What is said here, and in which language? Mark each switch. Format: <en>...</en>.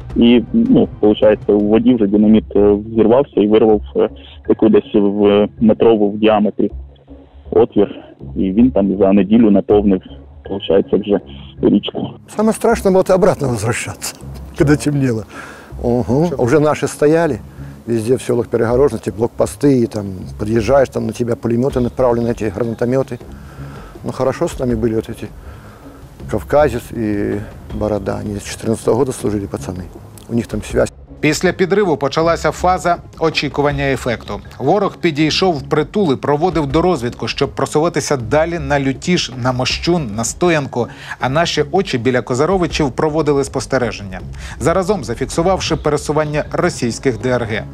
<uk>І, у воді вже динаміт взірвався і вирвав таку десь в метрову в діаметрі отвір. І він там за неділю наповнив, вже річку.</uk> <ru>Самое страшное было обратно возвращаться, когда темнело. Уже наши стояли. Везде в селах перегороженности, блокпосты, и там подъезжаешь, там на тебя пулеметы направлены, эти гранатометы. Но хорошо с нами были вот эти Кавказец и Борода. Они с 14 года служили, пацаны. У них там связь.</ru> <uk>Після підриву почалася фаза очікування ефекту. Ворог підійшов впритул і проводив дорозвідку, щоб просуватися далі на Лютіж, на Мощун, на Стоянку, а наші очі біля Козаровичів проводили спостереження, заразом зафіксувавши пересування російських ДРГ.</uk>